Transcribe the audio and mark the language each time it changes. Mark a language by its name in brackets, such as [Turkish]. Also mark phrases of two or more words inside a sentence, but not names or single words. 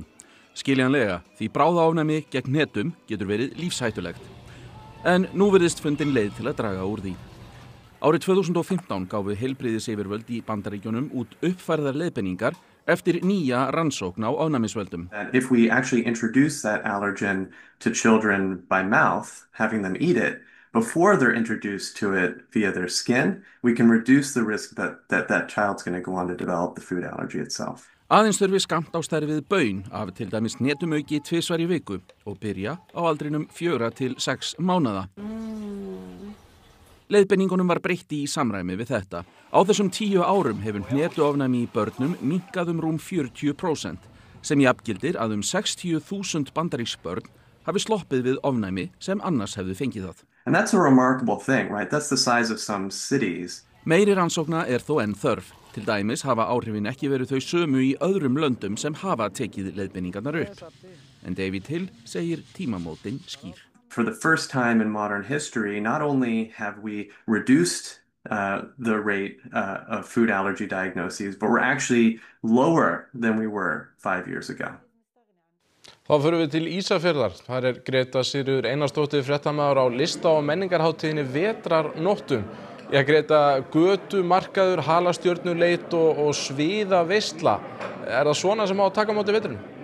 [Icelandic] Skiljanlega, því bráðaofnæmi gegn hnetum getur verið lífshættulegt. En nú virðist fundin leið til að draga úr því. Árið 2015 gáfu heilbrigðisyfirvöld í Bandaríkjunum út uppfærðar leiðbeiningar eftir nýja rannsókn á ofnæmisvöldum. [English] If we actually introduce that allergen to children by mouth, having them eat it, before they're introduced to it via their skin, we can reduce the risk that child's going to go on to develop the food allergy itself. [Icelandic] Aðeins þurfi skammt á stærð við baun af til dæmis hnetumauki 2 í viku og byrja á aldrinum 4 til 6 mánaða. Leiðbeiningunum var breytt í samræmi við þetta. Á þessum 10 árum hefur hnetuofnæmi í börnum minnkað rúm 40%, sem jafngildir að 60.000 bandarísk börn hafi sloppið við ofnæmi sem annars hefðu fengið það. [English] And that's a remarkable thing, right? That's the size of some cities. [Icelandic] Meiri rannsókna þó enn þörf. Til dæmis hafa áhrifin ekki verið þau sömu í öðrum löndum sem hafa tekið leiðbeiningarnar upp. En David Hill segir tímamótin skýr. [English] For the first time in modern history, not only have we reduced the rate of food allergy diagnoses, but we're actually lower than we were 5 years ago. [Icelandic] Þá förum við til Ísafjarðar. Þar Greta Sigríður Einarsdóttir fréttamaður á lista- og menningarhátíðinni Vetrarnóttum. Greta, götu, markaður, halastjörnuleit og sviða veisla. Það svona sem á að taka á móti vetrunum?